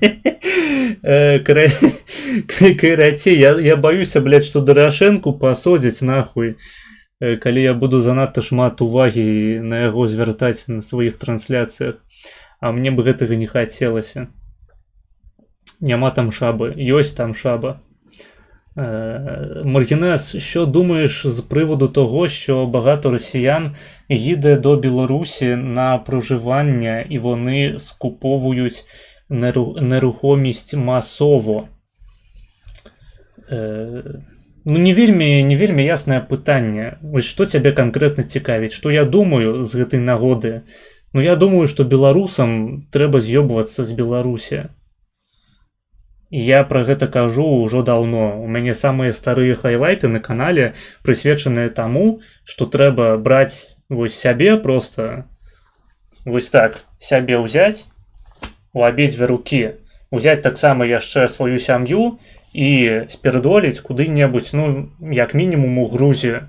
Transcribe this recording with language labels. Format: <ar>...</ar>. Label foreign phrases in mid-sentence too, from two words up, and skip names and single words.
<be>Карацей, я баюся, блядь, што Дорошенку пасадзяць нахуй, калі я буду занадта шмат увагі на яго звяртаць на сваіх трансляцыях. А мне б гэтага не хацелася. Няма там шаби, ёсць там шаба.</be> <uk>Маргінес, що думаєш з приводу того, що багато росіян їде до Білорусі на проживання і вони скуповують нерухомість масово?</uk> <be>Ну, не вельмі яснае пытанне. Вось што цябе канкрэтна цікавіць? Што я думаю з гэтай нагоды? Ну, я думаю, што беларусам трэба з'ёбвацца з Беларусі. Я пра гэта кажу ўжо даўно. У мяне самыя старыя хайлайты на канале прысвечаныя таму, што трэба браць вось сябе проста вось так, сябе ўзяць у абедзве рукі, узяць таксама яшчэ сваю сям'ю і спірдоліць куды-небудзь, ну, як мінімум у Грузію.</be>